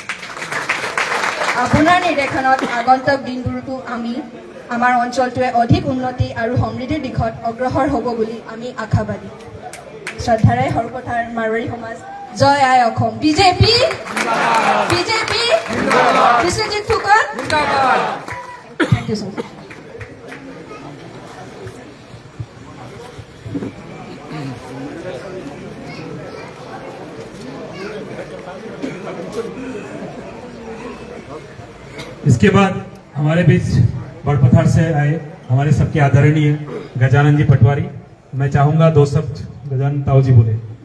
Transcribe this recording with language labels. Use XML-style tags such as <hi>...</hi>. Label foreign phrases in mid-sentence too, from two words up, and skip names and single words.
<as>আপোনাৰ নিৰ্দেশনত আগন্তুক দিনবোৰতো আমাৰ অঞ্চলটোৱে অধিক উন্নতি আৰু সমৃদ্ধিৰ দিশত অগ্ৰসৰ হ'ব বুলি আমি আশাবাদী। শ্ৰদ্ধাৰে সৰুপথাৰ মাৰোৱাৰী সমাজ। জয় আই অসম। বিজেপি বিজেপি বিশ্বজিৎ ফুকন।</as> <en>thank you so much.</en> <hi>इसके बाद हमारे बीच बड़पथार से आए हमारे सबके आदरणीय गजानन जी पटवारी, मैं चाहूंगा 2 शब्द गजानन ताऊ जी बोले।</hi>